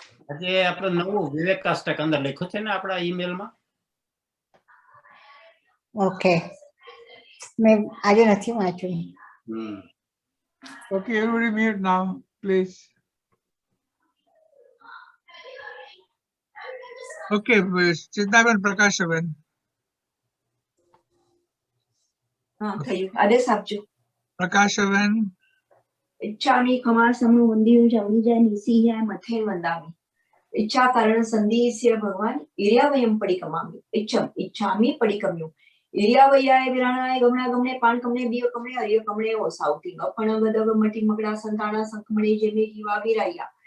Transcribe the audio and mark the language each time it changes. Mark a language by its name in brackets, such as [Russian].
[Gujarati] આજે આપણે નવું વિવેકાષ્ટક અંદર લખ્યું છે ને આપણા ઈમેલમાં. ઓકે, મેં આજે નથી વાંચ્યું. [English] Okay, everybody mute now, please. [Gujarati] Okay, ચિંતાબેન, પ્રકાશબેન. હા, થયું. આદેશ આપજો. પ્રકાશબેન. [Prakrit languages] इच्छामि खमासमु वंदियु जमनिजा निसीया मथे वंदामि इच्छा कारण संधिस्य भगवान इर्यावयम पडिकमामि इच्छामि पडिकम्यु इर्यावयाय विराणाय गमना गमने पान कमने बिय कमने हरिय कमने ओसावती अपण गदग मटी मकड़ा संताना संकमणे जेमे जीवा विराया